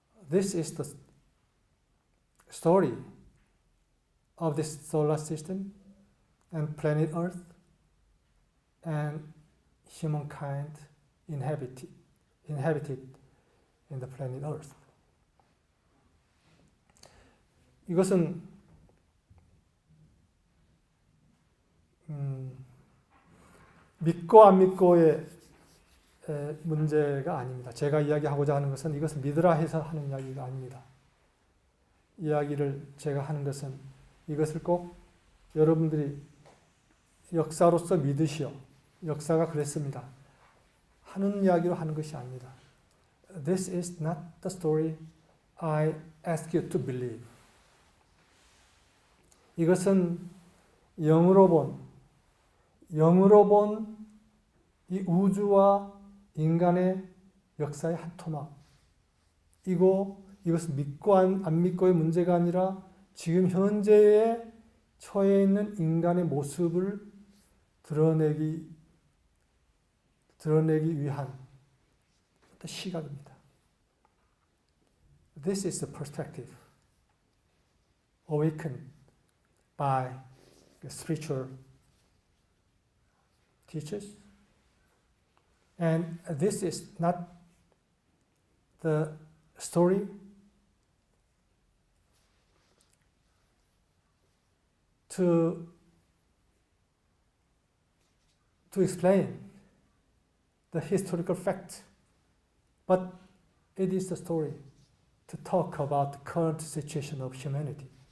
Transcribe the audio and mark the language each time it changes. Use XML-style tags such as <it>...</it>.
<en>This is the story of this solar system and planet Earth and humankind inhabited in the planet Earth.</en> <ko>이것은 믿고 안 믿고의 문제가 아닙니다. 제가 이야기하고자 하는 것은 이것은 믿으라 해서 하는 이야기가 아닙니다. 이야기를 제가 하는 것은 이것을 꼭 여러분들이 역사로서 믿으시오. 역사가 그랬습니다. 하는 이야기로 하는 것이 아닙니다.</ko> <en>This is not the story I ask you to believe.</en> <ko>이것은 영으로 본 이 우주와 인간의 역사의 한 토막. 이것은 믿고 안 믿고의 문제가 아니라 지금 현재에 처해 있는 인간의 모습을 드러내기 위한 시각입니다.</ko> <en>This is the perspective awakened by the spiritual teachers. And this is not the story to explain the historical fact, but it is the story to talk about the current situation of humanity.</en>